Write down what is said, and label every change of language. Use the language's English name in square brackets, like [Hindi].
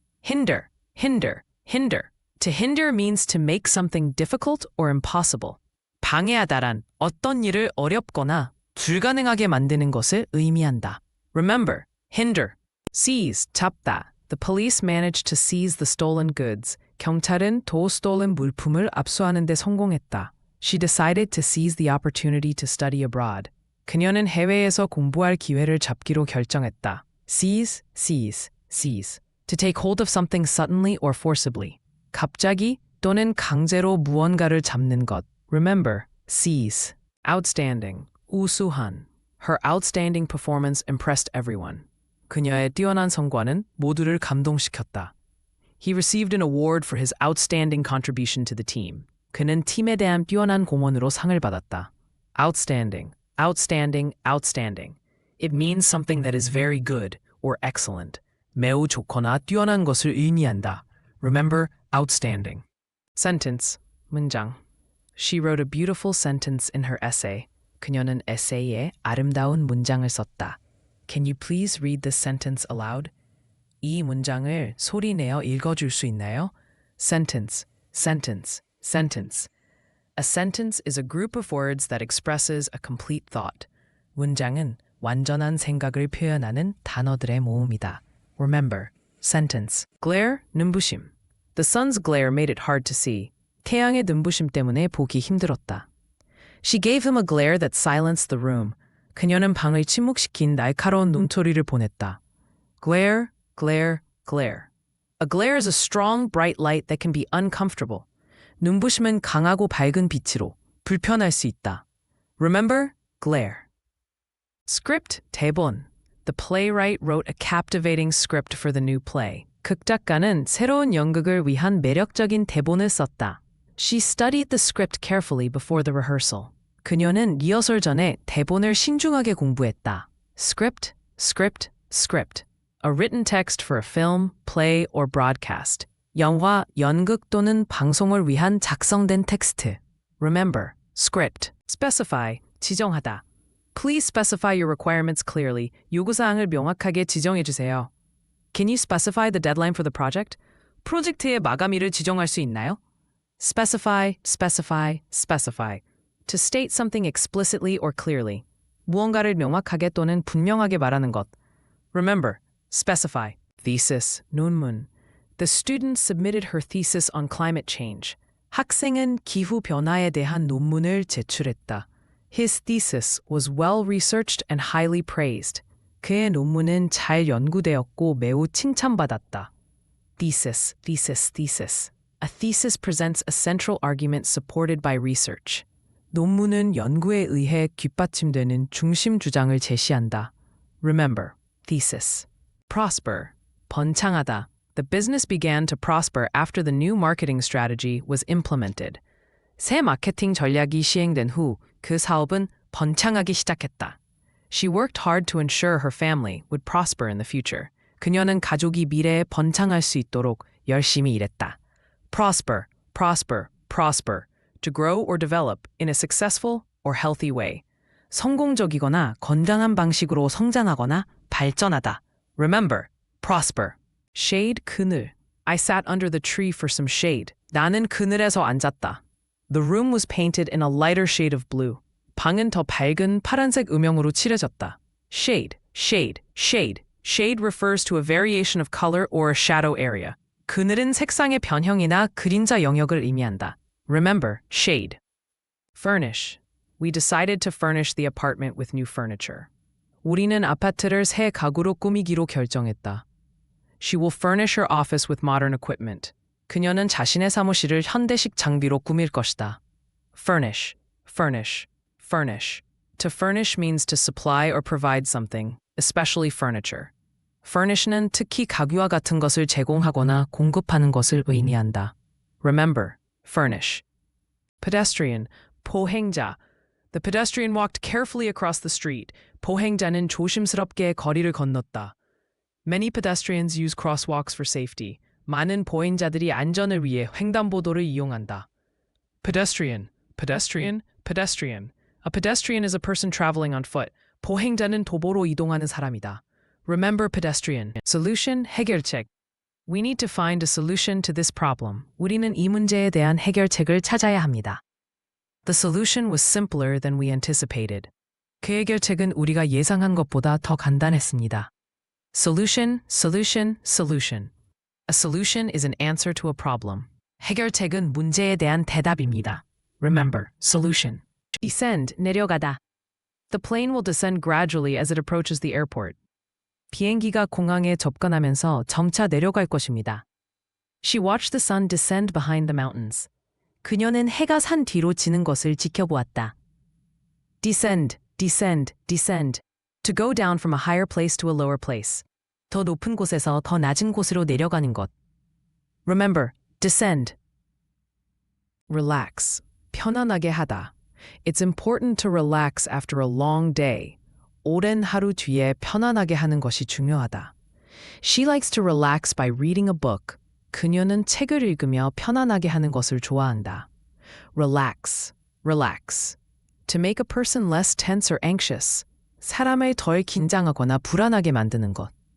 [English] Hinder, hinder, hinder. To hinder means to make something difficult or impossible. [Korean] 방해하다란 어떤 일을 어렵거나 불가능하게 만드는 것을 의미한다. [English] Remember, hinder. Seize, [Korean] 잡다. [English] The police managed to seize the stolen goods. [Korean] 경찰은 도 [English] stolen [Korean] 물품을 압수하는 데 성공했다. [English] She decided to seize the opportunity to study abroad. [Korean] 그녀는 해외에서 공부할 기회를 잡기로 결정했다. [English] Seize, seize, seize. To take hold of something suddenly or forcibly. [Korean] 갑자기 또는 강제로 무언가를 잡는 것. [English] Remember, seize. Outstanding, [Korean] 우수한. [English] Her outstanding performance impressed everyone. [Korean] 그녀의 뛰어난 성과는 모두를 감동시켰다. [English] He received an award for his outstanding contribution to the team. [Korean] 그는 팀에 대한 뛰어난 공헌으로 상을 받았다. [English] Outstanding, outstanding, outstanding. It means something that is very good or excellent. [Korean] 매우 좋거나 뛰어난 것을 의미한다. [English] Remember, outstanding. Sentence, [Korean] 문장. [English] She wrote a beautiful sentence in her essay. [Korean] 그녀는 에세이에 아름다운 문장을 썼다. [English] Can you please read this sentence aloud? [Korean] 이 문장을 소리내어 읽어줄 수 있나요? [English] Sentence, sentence, sentence. A sentence is a group of words that expresses a complete thought. [Korean] 문장은 완전한 생각을 표현하는 단어들의 모음이다. [English] Remember, sentence. Glare, [Korean] 눈부심. [English] The sun's glare made it hard to see. [Korean] 태양의 눈부심 때문에 보기 힘들었다. [English] She gave him a glare that silenced the room. [Korean] 그녀는 방을 침묵시킨 날카로운 눈초리를 보냈다. [English] Glare, glare, glare. A glare is a strong, bright light that can be uncomfortable. [Korean] 눈부심은 강하고 밝은 빛으로 불편할 수 있다. [English] Remember, glare. Script, [Korean] 대본. [English] The playwright wrote a captivating script for the new play. [Korean] 극작가는 새로운 연극을 위한 매력적인 대본을 썼다. [English] She studied the script carefully before the rehearsal. [Korean] 그녀는 리허설 전에 대본을 신중하게 공부했다. [English] Script, script, script. A written text for a film, play, or broadcast. [Korean] 영화, 연극 또는 방송을 위한 작성된 텍스트. [English] Remember, script. Specify, [Korean] 지정하다. [English] Please specify your requirements clearly. [Korean] 요구사항을 명확하게 지정해 주세요. [English] Can you specify the deadline for the project? [Korean] 프로젝트의 마감일을 지정할 수 있나요? [English] Specify, specify, specify. To state something explicitly or clearly. [Korean] 무언가를 명확하게 또는 분명하게 말하는 것. [English] Remember, specify. Thesis, [Korean] 논문. [English] The student submitted her thesis on climate change. [Korean] 학생은 기후 변화에 대한 논문을 제출했다. [English] His thesis was well researched and highly praised. [Korean] 그의 논문은 잘 연구되었고 매우 칭찬받았다. [English] Thesis, thesis, thesis. A thesis presents a central argument supported by research. [Korean] 논문은 연구에 의해 뒷받침되는 중심 주장을 제시한다. [English] Remember, thesis. Prosper, [Korean] 번창하다. [English] The business began to prosper after the new marketing strategy was implemented. [Korean] 새 마케팅 전략이 시행된 후 그 사업은 번창하기 시작했다. [English] She worked hard to ensure her family would prosper in the future. [Korean] 그녀는 가족이 미래에 번창할 수 있도록 열심히 일했다. [English] Prosper, prosper, prosper. To grow or develop in a successful or healthy way. [Korean] 성공적이거나 건강한 방식으로 성장하거나 발전하다. [English] Remember, prosper. Shade, [Korean] 그늘. [English] I sat under the tree for some shade. [Korean] 나는 그늘에서 앉았다. [English] The room was painted in a lighter shade of blue. [Korean] 방은 더 밝은 파란색 음영으로 칠해졌다. [English] Shade, shade, shade. Shade refers to a variation of color or a shadow area. [Korean] 그늘은 색상의 변형이나 그림자 영역을 의미한다. [English] Remember, shade. Furnish. We decided to furnish the apartment with new furniture. [Korean] 우리는 아파트를 새 가구로 꾸미기로 결정했다. [English] She will furnish her office with modern equipment. [Korean] 그녀는 자신의 사무실을 현대식 장비로 꾸밀 것이다. [English] Furnish, furnish, furnish. To furnish means to supply or provide something, especially furniture. [Korean] Furnish는 특히 가구와 같은 것을 제공하거나 공급하는 것을 의미한다. [English] Remember, furnish. Pedestrian, [Korean] 보행자. [English] The pedestrian walked carefully across the street. [Korean] 보행자는 조심스럽게 거리를 건넜다. [English] Many pedestrians use crosswalks for safety. [Korean] 많은 보행자들이 안전을 위해 횡단보도를 이용한다. [English] Pedestrian, pedestrian, pedestrian. A pedestrian is a person traveling on foot. [Korean] 보행자는 도보로 이동하는 사람이다. [English] Remember pedestrian. Solution, [Korean] 해결책. [English] We need to find a solution to this problem. [Korean] 우리는 이 문제에 대한 해결책을 찾아야 합니다. [English] The solution was simpler than we anticipated. [Korean] 그 해결책은 우리가 예상한 것보다 더 간단했습니다. [English] Solution, solution, solution. A solution is an answer to a problem. [Korean] 해결책은 문제에 대한 대답입니다. [English] Remember, solution. Descend, [Korean] 내려가다. [English] The plane will descend gradually as it approaches the airport. [Korean] 비행기가 공항에 접근하면서 점차 내려갈 것입니다. [English] She watched the sun descend behind the mountains. [Korean] 그녀는 해가 산 뒤로 지는 것을 지켜보았다. [English] Descend, descend, descend. To go down from a higher place to a lower place. [Korean] 더 높은 곳에서 더 낮은 곳으로 내려가는 것. [English] Remember, descend. Relax, [Korean] 편안하게 하다. [English] It's important to relax after a long day. [Korean] 오랜 하루 뒤에 편안하게 하는 것이 중요하다. [English] She likes to relax by reading a book. [Korean] 그녀는 책을 읽으며 편안하게 하는 것을 좋아한다. [English] Relax, relax. To make a person less tense or anxious. [Korean] 사람을 덜 긴장하거나 불안하게 만드는 것.